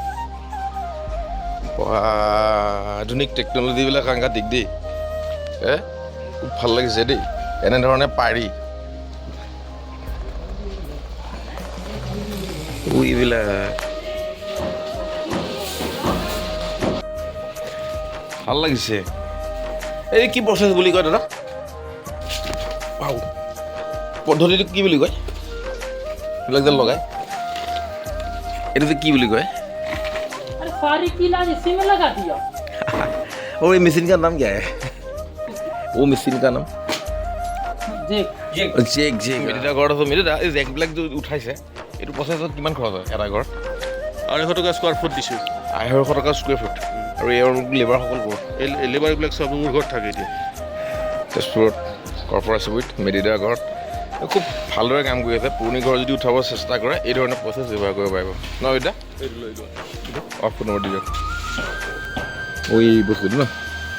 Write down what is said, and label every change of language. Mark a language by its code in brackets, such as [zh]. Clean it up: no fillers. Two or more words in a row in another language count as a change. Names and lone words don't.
[as] আধুনিক টেকন'লজিবিলাক সাংঘাতিক দেই খুব ভাল লাগিছে দেই এনেধৰণে পাৰি এইবিলাক ভাল লাগিছে এই কি প্ৰচেছ বুলি কয় দাদা পদ্ধতিটো কি বুলি কয় এইবিলাক যে লগাই এইটো যে কি বুলি কয় [hi] ओ ये मशीन का नाम क्या है वो मशीन का नाम [as] জেক মেডিটা ঘৰত আছোঁ মেডিটা এই জেকবিলাক উঠাইছে এইটো প্ৰচেছত কিমান খৰচ হয় এটা ঘৰ 250 টকা [en] square foot [as] দিছোঁ 250 টকা [en] square foot [as] আৰু এওঁৰ লেবাৰসকল ক'ত এই লেবাৰবিলাক চব মোৰ ঘৰত থাকে এতিয়া তেজপুৰত কৰ্পৰা চুবুৰীত মেডিটা ঘৰত খুব ভালদৰে কাম কৰি আছে পুৰণি ঘৰ যদি উঠাব চেষ্টা কৰে এই ধৰণৰ প্ৰচেছ ব্যৱহাৰ কৰিব পাৰিব ন এতিয়া অফ নম্বৰ দি দিয়ক এই বস্তুটো ন